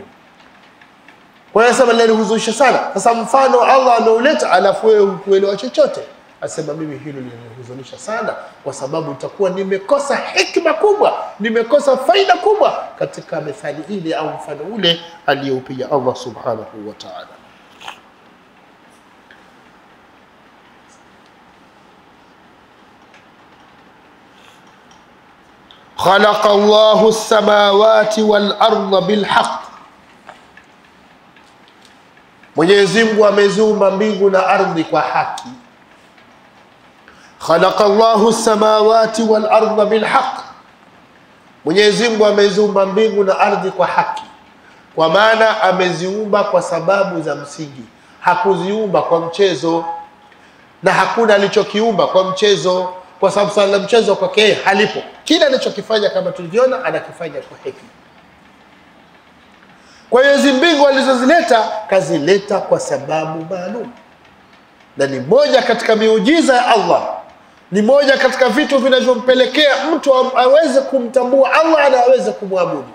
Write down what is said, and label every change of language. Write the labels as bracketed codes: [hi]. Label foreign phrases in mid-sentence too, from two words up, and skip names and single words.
[sw] Kwa hiyo sasa linanihuzunisha sana. Sasa mfano Allah ameuleta alafu wewe hukuelewa chochote. Asema mimi hilo linanihuzunisha sana, kwa sababu utakuwa nimekosa hikma kubwa, nimekosa faida kubwa katika methali ile au mfano ule aliyoupiga Allah [ar] سبحانه وتعالى. خلق الله السماوات والأرض بالحق, [sw] Mwenyezi Mungu ameziumba mbingu na ardhi kwa haki. [ar] خلق الله السماوات والأرض بالحق, [sw] Mwenyezi Mungu ameziumba mbingu na ardhi kwa haki. Kwa maana ameziumba kwa sababu za msingi, hakuziumba kwa mchezo, na hakuna alichokiumba kwa mchezo, kwa sababu swala la mchezo kwake halipo. Kila anachokifanya kama tulivyoona anakifanya kwa hekima. Kwa hiyo hizo mbingu alizozileta kazileta kwa sababu maalum, na ni moja katika miujiza ya Allah, ni moja katika vitu vinavyompelekea mtu aweze kumtambua Allah na aweze kumwabudu.